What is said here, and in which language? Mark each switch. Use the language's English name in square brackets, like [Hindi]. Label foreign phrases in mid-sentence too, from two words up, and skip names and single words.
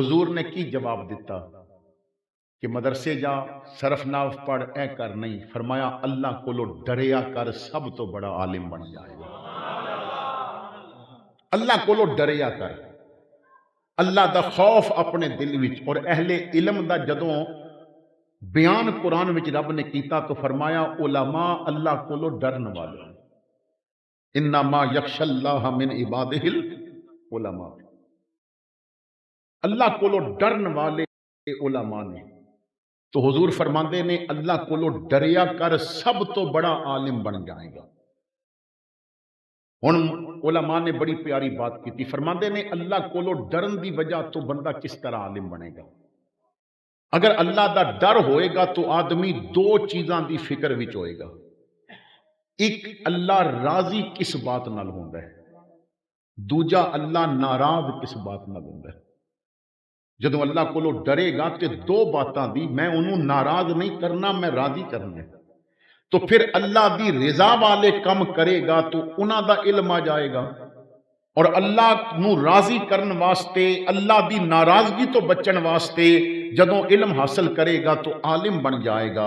[Punjabi] حضور نے کی جواب دیتا کہ مدرسے جا، صرف ناف پڑھ، اے کر نہیں، فرمایا اللہ کو ڈریا کر، سب تو بڑا عالم بن جائے گا۔ اللہ کو ڈریا کر، اللہ دا خوف اپنے دل وچ۔ اور اہل علم دا جدوں بیان قرآن وچ رب نے کیتا تو فرمایا علماء اللہ کو ڈرن والے، [Arabic] انما یخشى اللہ من عبادہ العلماء، [Punjabi] اللہ کو ڈرن والے علماء نے۔ تو حضور فرماندے نے اللہ کو ڈریا کر، سب تو بڑا عالم بن جائے گا۔ ہن علماء نے بڑی پیاری بات کی تھی، فرماندے نے اللہ کو ڈرن دی وجہ تو بندہ کس طرح عالم بنے گا؟ اگر اللہ دا ڈر ہوئے گا تو آدمی دو چیزاں دی فکر وچ ہوئے گا۔ ایک، اللہ راضی کس بات نال ہوندا ہے، دوجا اللہ ناراض کس بات نال ہوندا ہے۔ جدوں اللہ کو ڈرے گا تے دو باتاں دی، میں انہوں ناراض نہیں کرنا، میں راضی کرنا ہے۔ تو پھر اللہ دی رضا والے کم کرے گا تو انہاں دا علم آ جائے گا، اور اللہ نو راضی کرن واسطے، اللہ دی ناراضگی تو بچن واسطے جدوں علم حاصل کرے گا تو عالم بن جائے گا۔